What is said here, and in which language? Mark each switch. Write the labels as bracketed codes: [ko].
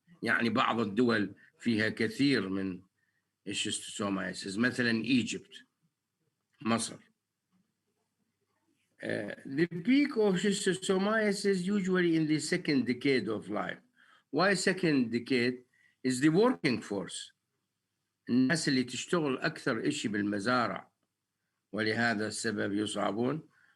[ar] يعني بعض الدول فيها كثير من الشيستوسومايسيس، مثلا Egypt، مصر. [en] The peak of schistosomiasis usually in the second decade of life. Why second decade? Is the working force. [ar] الناس اللي تشتغل أكثر إشي بالمزارع، ولهذا السبب يصابون.